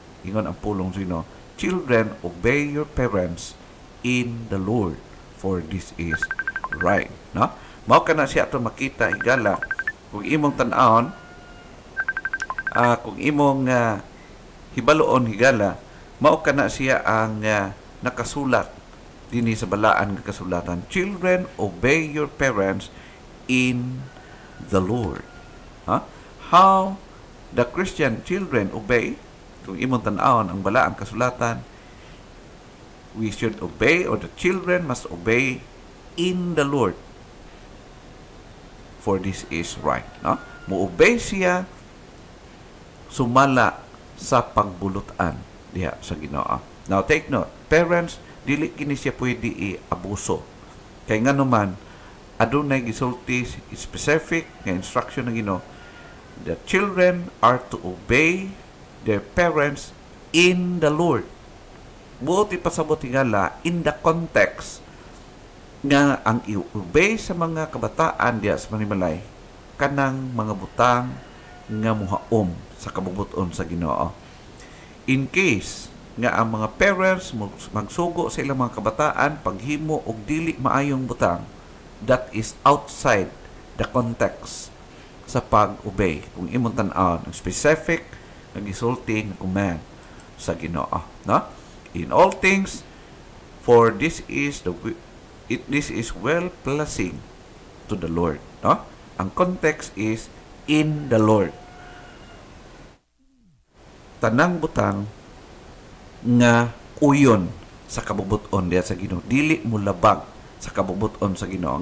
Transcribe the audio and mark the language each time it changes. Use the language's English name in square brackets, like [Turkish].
[Cebuano] Ingon ang pulong sino, [English] children, obey your parents in the Lord, for this is right. No? [Cebuano] Mao kana siya ato makita higala kung imong tan-awon, kung imong hibaloon higala, mao kana siya ang nakasulat dinhi sa balaan nga kasulatan. [English] Children, obey your parents in the Lord. How the Christian children obey? [Cebuano] kung imong tan-awon ang balaang kasulatan, [English] we should obey, or the children must obey in the Lord, for this is right. [Cebuano] No? Mo-obey siya sumala sa pagbulutan diha sa Ginoo. [English] Now take note, [Cebuano] parents, dili kini siya pwede i-abuso. Kay nga naman, adunay gisulti specific nga instruction ng Ginoo. [English] The children are to obey their parents in the Lord. [Cebuano] Buot ipasabot hingala [English] in the context [Cebuano] nga ang i-obey sa mga kabataan diya sa panimalay kanang mga butang nga muhaom sa kabubuton sa Ginoo. In case nga ang mga parents magsugo sa ilang mga kabataan paghimo og dili maayong butang, [English] that is outside the context [Cebuano] sa pag-obey. Kung imong tan-awon ang specific nga gisulti nga command sa Ginoo, no? [English] In all things, for this is well pleasing to the Lord, no? Ang context is in the Lord. [Cebuano] Tanang butang nga uyon sa kabubuton diya sa Ginoo, dili mo labag sa kabubuton sa Ginoo.